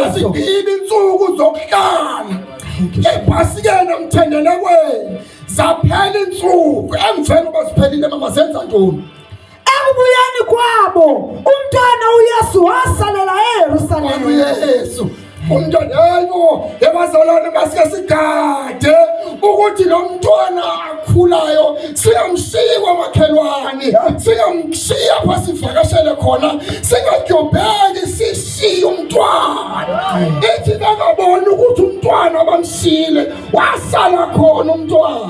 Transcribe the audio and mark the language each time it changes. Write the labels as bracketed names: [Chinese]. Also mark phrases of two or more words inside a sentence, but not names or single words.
[Xhosa] Bazigqibile iintsuku zokuhlala ebhasikeni emthendelekweni zaphela iintsuku emveni uba ziphelile mama zenza ntoni? Ekubuyeni kwabo umntwana uYesu wasalela eYerusalema. uYesu umntwana hayibo ebazalwane masike sigade ukuthi lo mntwana akhulayo siyamshiya kwamakhelwane siyamshiya apha sivakashele khona singadyobheki sishiye umntwana. Ithi bangaboni ukuthi umntwana bamshiyile wasala khona umntwana.